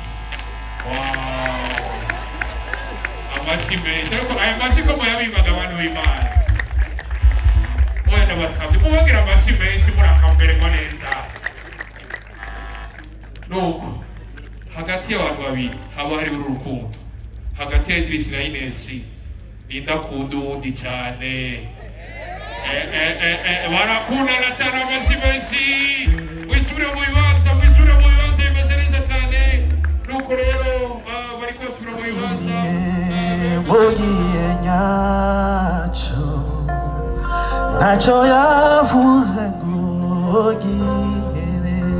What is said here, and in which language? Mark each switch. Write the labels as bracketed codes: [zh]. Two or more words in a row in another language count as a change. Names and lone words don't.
[rn] Wow, amashyi menshi. Ariko aya mashyi ko muyabibaga abantu b'Imana, mwenda basabye mubongera amashyi menshi murakambererwa neza. Nuko hagati y'abantu babiri haba hari urukundo, hagati ya Idris na Ines indakunda uwundi cyane. Barakundana cyane, amashyi menshi. Mwisubire mu bibanza bimeze neza cyane. Nuko rero bari kubasubira mu bibanza. Mugiye nyacyo ntacyo yavuze ngo gihere,